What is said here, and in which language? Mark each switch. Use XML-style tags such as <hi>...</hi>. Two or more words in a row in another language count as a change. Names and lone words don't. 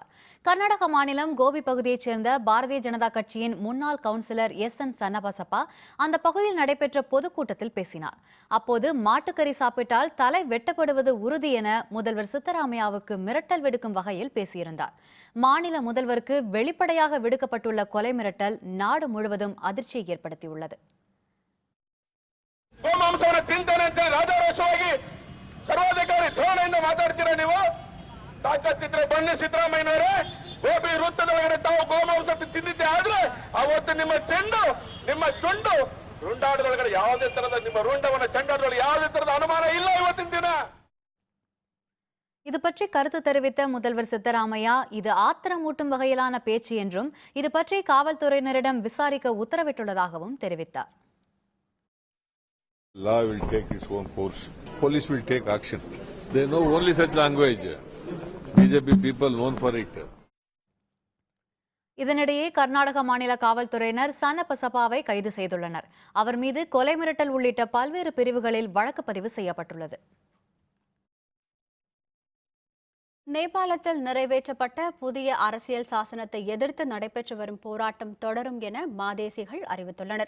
<ta>கர்நாடக மாநிலம் கோபி பகுதியைச் சேர்ந்த பாரதிய ஜனதா கட்சியின் முன்னாள் கவுன்சிலர் SN சன்னபசப்பா அந்த பகுதியில் நடைபெற்ற பொதுக்கூட்டத்தில் பேசினார். அப்போது மாட்டுக்கறி சாப்பிட்டால் தலை வெட்டப்படுவது உறுதி என முதல்வர் சித்தராமையாவுக்கு மிரட்டல் விடுக்கும் வகையில் பேசியிருந்தார். மாநில முதல்வருக்கு வெளிப்படையாக விடுக்கப்பட்டுள்ள கொலை மிரட்டல் நாடு முழுவதும் அதிர்ச்சியை ஏற்படுத்தியுள்ளது.</ta> <kn>ಗೋಮಾಂಸವನ್ನು ತಿಂತಾನೆ ಅಂತ ರಾಜಾರೋಷವಾಗಿ ಸರ್ವಾಧಿಕಾರಿ ಧೋರಣೆಯಿಂದ ಮಾತಾಡ್ತೀರಾ ನೀವು? ತಾಕತ್ತಿದ್ರೆ ಬನ್ನಿ ಸಿದ್ದರಾಮಯ್ಯನವರೇ, ಗೋಬಿ ವೃತ್ತದೊಳಗಡೆ ತಾವು ಗೋಮಾಂಸ ತಿಂದಿದ್ದೆ ಆದ್ರೆ ಅವತ್ತು ನಿಮ್ಮ ಚುಂಡು ರುಂಡಾಟದೊಳಗಡೆ ಯಾವುದೇ ತರದ ನಿಮ್ಮ ರುಂಡವನ್ನ ಚಂಡಾಟದೊಳಗೆ ಯಾವುದೇ ತರದ ಅನುಮಾನ ಇಲ್ಲ ಇವತ್ತಿನ ದಿನ.</kn> <ta>இது பற்றி கருத்து தெரிவித்த முதல்வர் சித்தராமையா, இது ஆத்திரமூட்டும் வகையிலான பேச்சு என்றும் இது பற்றி காவல்துறையினரிடம் விசாரிக்க உத்தரவிட்டுள்ளதாகவும் தெரிவித்தார்.</ta> <en>Law will take its own course. Police will take action. They know only such language. BJP people known for it.</en> <ta>இதனிடையே கர்நாடக மாநில காவல்துறையினர் சன்னபசப்பாவை கைது செய்துள்ளனர். அவர் மீது கொலை மிரட்டல் உள்ளிட்ட பல்வேறு பிரிவுகளில் வழக்கு பதிவு செய்யப்பட்டுள்ளது. நேபாளத்தில் நிறைவேற்றப்பட்ட புதிய அரசியல் சாசனத்தை எதிர்த்து நடைபெற்று வரும் போராட்டம் தொடரும் என மாதேசிகள் அறிவித்துள்ளனர்.</ta>